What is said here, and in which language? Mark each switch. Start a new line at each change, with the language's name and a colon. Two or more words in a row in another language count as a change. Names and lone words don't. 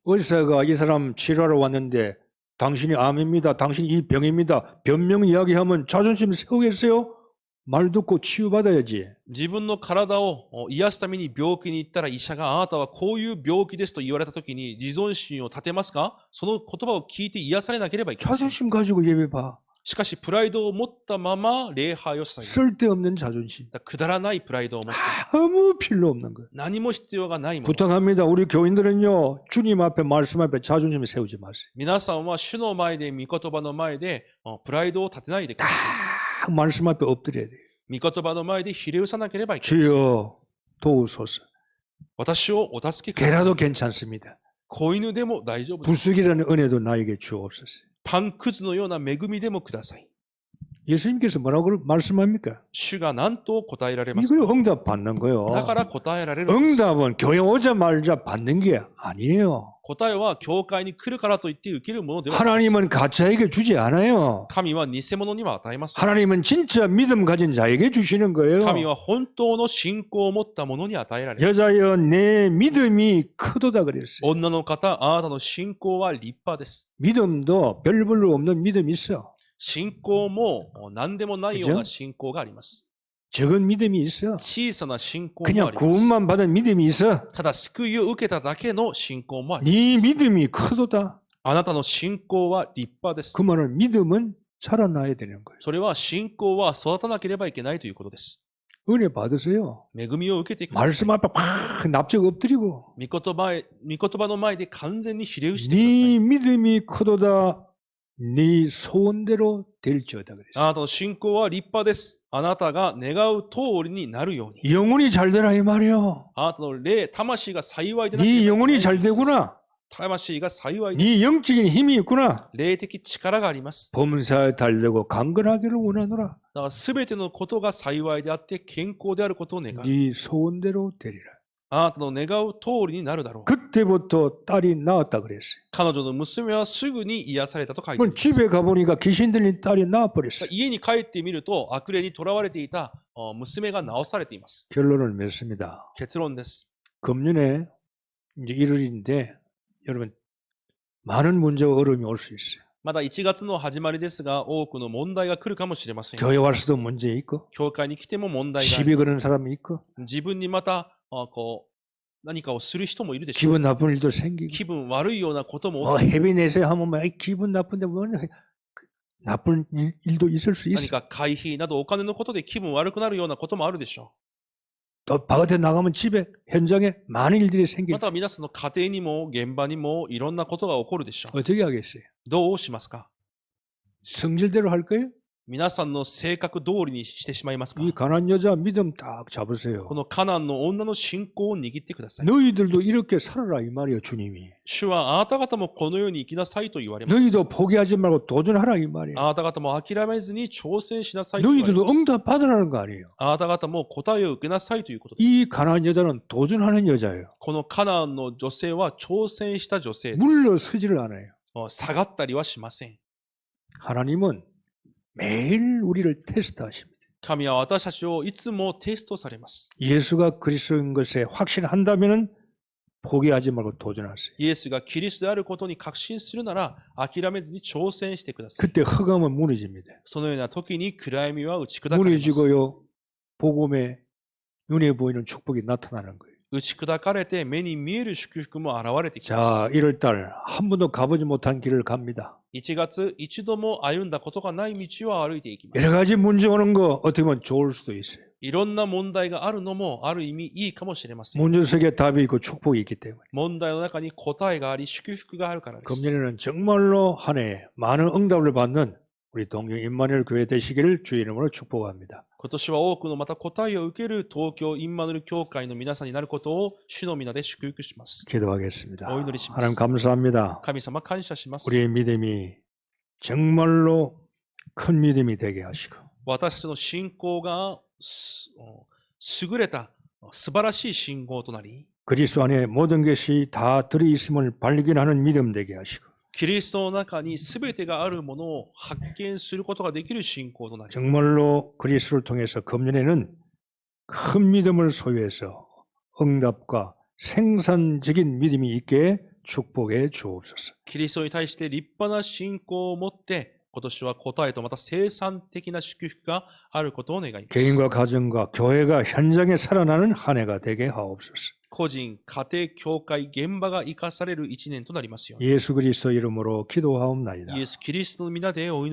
Korean: 의사가 이 사람 치료하러 왔는데 당신이 암입니다. 당신이 이 병입니다. 변명 이야기하면 자존심 세우겠어요? 말 듣고 치유받아야지.
Japanese: 自分の体を癒すために病気に行ったら医者があなたはこういう病気ですと言われたときに自尊心を立てますか？その言葉を聞いて癒されなければいけません。
Korean: 자존심 가지고 예배 봐.
Japanese: しかしプライドを持ったまま礼拝をしたい。
Korean: 쓸데없는 자존심.
Japanese: くだらないプライドを持って
Korean: 아무 필요 없는 거예요.
Japanese: 何も必要がないもの。
Korean: 부탁합니다. 우리 교인들은요. 주님 앞에 말씀 앞에 자존심 세우지 마세요.
Japanese: 皆さんは主の前で御言葉の前でプライドを立てないでください。
Korean: 딱 말씀 앞에 엎드려야 돼요.
Japanese: 御言葉の前でひれ伏さなければいけません。
Korean: 주여 도우소서.
Japanese: 私をお助けください。
Korean: 개라도 괜찮습니다.
Japanese: 子犬でも大丈夫です。
Korean: 부수기라는 은혜도 나에게 주옵소서.
Japanese: パンくずのような恵みでもください。
Korean: 예수님께서 뭐라고 말씀합니까?
Japanese: 主が何と答えられますか？
Korean: 이걸 응답 받는 거예요.
Japanese: だから答えられるんです。
Korean: 응답은 교회 오자마자 받는 게 아니에요.
Japanese: 答えは教会に来るからといって受けるものではないです。
Korean: 하나님은 가짜에게 주지 않아요.
Japanese: 神は偽物には与えません。
Korean: 하나님은 진짜 믿음 가진 자에게 주시는 거예요.
Japanese: 神は本当の信仰を持った者に与えられる。
Korean: 여자여 내 믿음이 크도다 그랬어요.
Japanese: 女の方、あなたの信仰は立派です。
Korean: 믿음도 별 볼로 없는 믿음이 있어.
Japanese: 信仰も何でもないような信仰があります。
Korean: 적은 믿음이 있어.
Japanese: 小さな信仰も
Korean: 그냥
Japanese: あります。
Korean: 구원만 받은 믿음이 있어.
Japanese: ただ救いを受けただけの信仰もあります。
Korean: 네 믿음이 크도다.
Japanese: あなたの信仰は立派です。
Korean: 그 말은 믿음은 자라나야 되는 거예요.
Japanese: それは信仰は育たなければいけないということです。
Korean: 은혜 받으세요.
Japanese: 恵みを受けてください。
Korean: 말씀 앞에 팍 납작 엎드리고
Japanese: 御言葉の前で完全にひれ伏してくださ
Korean: 네
Japanese: い。
Korean: 믿음이 크도다. 네 소원대로 될지어다 그랬어요.
Japanese: あなたの信仰は立派です。あなたが願う通りになるように。
Korean: 영혼이 잘 되라 이 말이요.
Japanese: あなたの霊、魂が幸いでなけ
Korean: 네
Japanese: ればいけない
Korean: 영혼이 잘 되구나.
Japanese: 魂が幸いです。
Korean: 네 영적인 힘이 있구나.
Japanese: 霊的力があります。
Korean: 범사에 달려고 강건하기를 원하노라.
Japanese: だから全てのことが幸いであって健康であることを願う。
Korean: 네 소원대로 되리라.
Japanese: あなたの願う通りになるだろう。
Korean: 그때부터 딸이 나왔다 그랬어요.
Japanese: 彼女の娘はすぐに癒されたと書いてあり
Korean: 그럼
Japanese: ます。
Korean: 집에 가보니까 귀신 들린 딸이 나와버렸어요.
Japanese: 家に帰ってみると悪霊にとらわれていた娘が治されています。
Korean: 결론을 맺습니다.
Japanese: 結論です。
Korean: 금년에 이제 1월인데 여러분 많은 문제와 어려움이 올 수 있어요.
Japanese: まだ1月の始まりですが、多くの問題が来るかもしれません。
Korean: 교회 와서도 문제 있고
Japanese: 教会に来ても問題があ
Korean: 시비
Japanese: る。
Korean: 거는 사람이 있고
Japanese: 自分にまた何かをする人もいるでしょう。
Korean: 기분 나쁜 일도 생기고
Japanese: 気分悪いようなことも
Korean: 헤비 내세요 하면 막 기분 나쁜데 뭐 나쁜 일도 있을 수
Japanese: 何
Korean: 있어.
Japanese: か会費などお金のことで気分悪くなるようなこともあるでしょ
Korean: 또 바깥에 나가면 집에 현장에 많은 일들이
Japanese: う。
Korean: 생길.
Japanese: また皆さんの家庭にも現場にもいろんなことが起こるでしょう。
Korean: 어떻게 하겠어요?
Japanese: どうしますか？
Korean: 성질대로 할 거예요?
Japanese: 皆さんの性格通りにしてしまいますか？
Korean: 이 가난 여자 믿음 딱 잡으세요.
Japanese: このカナンの女の信仰を握ってください。
Korean: 너희들도 이렇게 살아라 이 말이에요, 주님이.
Japanese: 主はあなた方もこのように生きなさいと言われます。
Korean: 너희도 포기하지 말고 도전하라 이 말이에요.
Japanese: あなた方も諦めずに挑戦しなさいと言われ
Korean: 너희들도
Japanese: ます。
Korean: 응답 받으라는 거 아니에요.
Japanese: あなた方も答えを受けなさいということです。
Korean: 이 가난 여자는 도전하는 여자예요.
Japanese: このカナンの女性は挑戦した女性です。
Korean: 물러서지를 않아요.
Japanese: 下がったりはしません。
Korean: 하나님은 매일 우리를 테스트하십니다.
Japanese: 神は私たちをいつもテストされます。
Korean: 예수가 그리스도인 것에 확신한다면 포기하지 말고 도전하세요.
Japanese: イエスがキリストであることに確信するなら諦めずに挑戦してください。
Korean: 그때 흑암은 무너집니다.
Japanese: そのような時に暗闇は打ち砕かれます。
Korean: 무너지고요. 복음에 눈에 보이는 축복이 나타나는 거예요.
Japanese: 打ち砕かれて目に見える祝福も現れてきます。
Korean: 자, 1월달 한 번도 가보지 못한 길을 갑니다.
Japanese: 1 月、一度も歩んだことがない道を歩いていきます。
Korean: 여러 가지 문제 오는 거 어떻게 보면 좋을 수도 있어요.
Japanese: いろんな問題があるのもある意味いいかもしれません。
Korean: 문제 속에 답이 있고 축복이 있기 때문에
Japanese: 問題の中に答えがあり祝福があるからです。
Korean: 금년에는 정말로 한 해 많은 응답을 받는 우리 동경 임마누엘 교회 되시기를 주의 이름으로 축복합니다.
Japanese: 今年は多くのまた答えを受ける東京インマヌエル教会の皆さんになることを主の皆で祝福します。
Korean: 기도하겠습니다.
Japanese: お祈りします。
Korean: 하나님 감사합니다.
Japanese: 神様感謝します。
Korean: 우리의 믿음이 정말로 큰 믿음이 되게 하시고
Japanese: 私たちの信仰が優れた素晴らしい信仰となり、
Korean: 그리스도 안에 모든 것이 다 들어있음을 발견하는 믿음 되게 하시고
Japanese: キリストの中に全てがあるものを発見することができる信仰となり、
Korean: 정말로 그리스도를 통해서 금년에는 큰 믿음을 소유해서 응답과 생산적인 믿음이 있게 축복해 주옵소서.
Japanese: キリストに対して立派な信仰を持って、今年は答えとまた生産的な祝福があることを願います。
Korean: 개인과 가정과 교회가 현장에 살아나는 한 해가 되게 하옵소서.
Japanese: 個人、家庭、教会、現場が生かされる一年となりますように。
Korean: 예수 그리스도 이름으로 기도하옵나이다.